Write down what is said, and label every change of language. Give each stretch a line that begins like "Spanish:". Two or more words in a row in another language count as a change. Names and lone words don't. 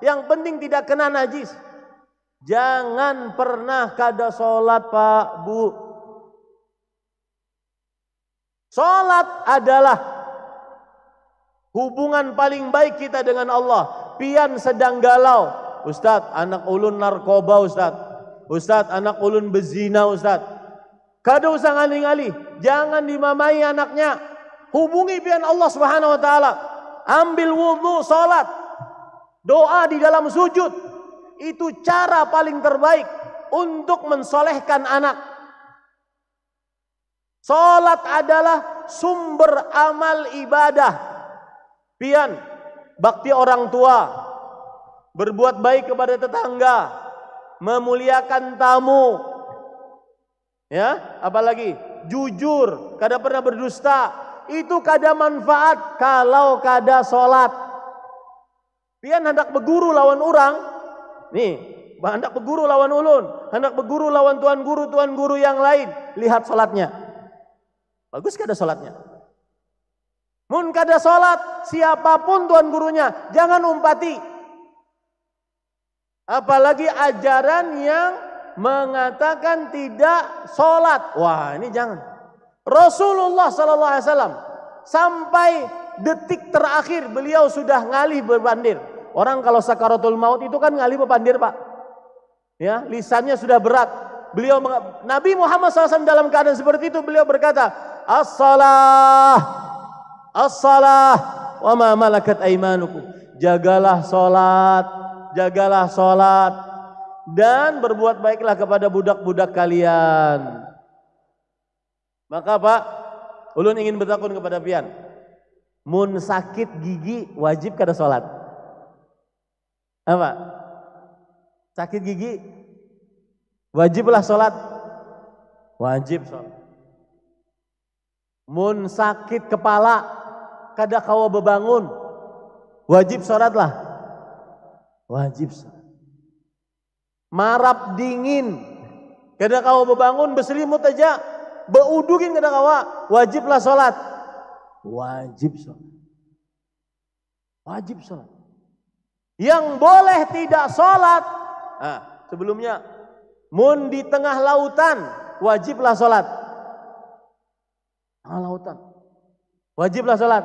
Indonesian: Yang penting tidak kena najis. Jangan pernah kada sholat Pak, Bu. Sholat adalah hubungan paling baik kita dengan Allah.
Banjar: Pian sedang galau, Ustaz, anak ulun narkoba Ustaz. Ustaz, anak ulun bezina Ustaz. Kada usah ngalih-ngalih, jangan dimamai anaknya.
Indonesian: Hubungi pian Allah
Arabic: سبحانه وتعالى.
Indonesian: Ambil wudu, sholat, doa di dalam sujud. Itu cara paling terbaik untuk mensolehkan anak. Salat adalah sumber amal ibadah. Pian, bakti orang tua, berbuat baik kepada tetangga, memuliakan tamu. Ya,
Banjar: apalagi jujur, kada pernah berdusta. Itu kada manfaat kalau kada salat. Pian hendak berguru lawan orang. Nih, hendak berguru lawan ulun, hendak berguru lawan tuan guru yang lain. Lihat salatnya. Bagus kada salatnya? Mun kada salat, siapapun tuan gurunya, jangan umpati.
Indonesian: Apalagi ajaran yang mengatakan tidak salat. Wah, ini jangan. Rasulullah SAW sampai detik terakhir beliau sudah ngalih berpandir. Orang kalau sakaratul maut itu kan ngalih berpandir, Pak. Ya, lisannya sudah berat. Beliau Nabi Muhammad SAW dalam keadaan seperti itu beliau berkata,
Arabic: الصلاة، الصلاة, وما ملكت أيمانكم.
Indonesian: Jagalah salat jagalah sholat, dan berbuat baiklah kepada budak-budak kalian.
Banjar: Maka Pak, ulun ingin bertakun kepada pian, mun sakit gigi wajib kada sholat?
Indonesian: Apa?
Banjar: Sakit gigi wajiblah sholat?
Indonesian: Wajib sholat.
Banjar: Mun sakit kepala kada kawa bebangun, wajib sholatlah?
Indonesian: Wajib sholat.
Banjar: Marap dingin kada kawa bebangun, berselimut aja, beudugin kada kawa, wajiblah sholat?
Indonesian: Wajib sholat. Wajib sholat.
Banjar: Yang boleh tidak sholat, sebelumnya, mun di tengah lautan, wajiblah sholat? Tengah lautan, wajiblah sholat?